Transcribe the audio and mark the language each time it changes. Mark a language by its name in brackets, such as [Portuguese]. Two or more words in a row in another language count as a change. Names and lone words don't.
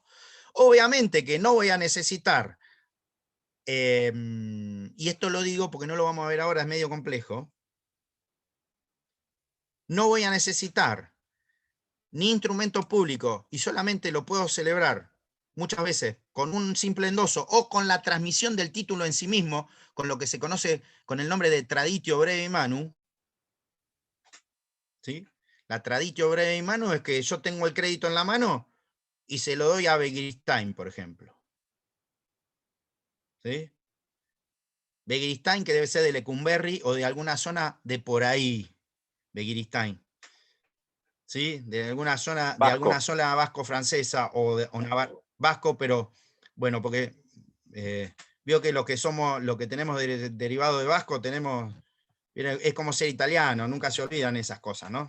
[Spanish] Obviamente que no voy a necesitar, y esto lo digo porque no lo vamos a ver ahora, es medio complejo, no voy a necesitar ni instrumento público y solamente lo puedo celebrar muchas veces con un simple endoso o con la transmisión del título en sí mismo, con lo que se conoce con el nombre de [Latin] traditio brevi manu. [Spanish] ¿Sí? La [Latin] traditio brevi manu [Spanish] es que yo tengo el crédito en la mano y se lo doy a Begiristain, por ejemplo. ¿Sí? Begiristain, que debe ser de Lecumberri o de alguna zona de por ahí. Begiristain. ¿Sí? De alguna zona vasco-francesa o vasco, pero bueno, porque veo que los que somos, lo que tenemos derivado de vasco, tenemos, es como ser italiano, nunca se olvidan esas cosas, ¿no?